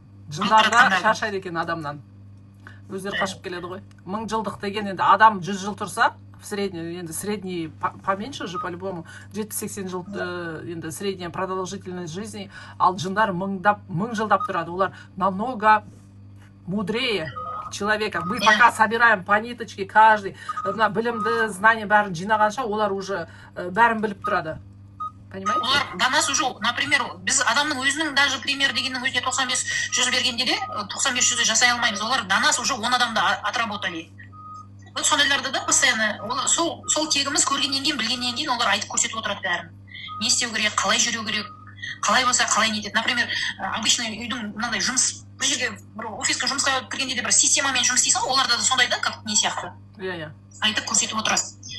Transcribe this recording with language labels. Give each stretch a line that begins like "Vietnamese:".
Kazakh: Жындар да шаршайды екен адамнан. Өздері қашып келеді ғой. 1000 жылдық деген енді адам 100 жыл тұрса, в средний, енді
Russian: средний поменьше же по-любому,
Kazakh: 70-80 жыл енді
Russian: средняя продолжительность жизни,
Kazakh: ал жындар 1000 жылдап тұрады.
Russian: Олар намного мудрее человека. Мы пока собираем по ниточке каждый, білімді, знание
Kazakh: бәрін жинағанша,
Russian: олар уже бәрін біліп тұрады. Понимаете?
Kazakh: Олар
Russian: до нас уже,
Kazakh: например, біз адамның өзінің даже пример дегеннің өзіне 95-100 бергенде де 95-100 жасай алмаймыз.
Russian: Олар до нас уже 10 адамды отработали.
Kazakh: Вот сондайларды да постоянно сол тегіміз көргеннен кейін, білгеннен кейін олар айтып көрсетіп отырады бәрін. Не істеу керек, қалай жүру керек, қалай болса қалай нетеді. Например, обычно үйдің мынандай жұмыс, бір жерге бір офисқа жұмысқа кіргенде де бір системамен жұмыс істейсің, оларда да сондай да, как не сияқты. Айтып көрсетіп отырасыз.